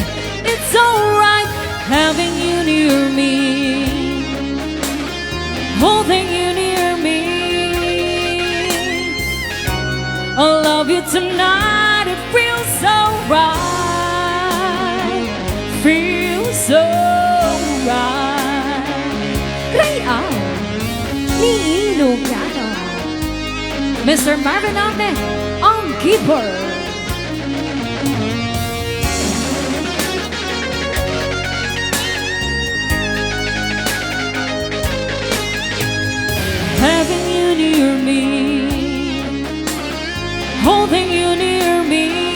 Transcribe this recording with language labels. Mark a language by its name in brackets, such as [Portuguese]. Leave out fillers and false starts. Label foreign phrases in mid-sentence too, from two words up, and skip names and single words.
[English] It's alright having you near me, holding you near me. I love you tonight, it feels so right, feels so right. Cry out, [Iloko] ni Ilocano. [English] Mr. Marvin Agne, on keyboard. Having you near me, holding you near me.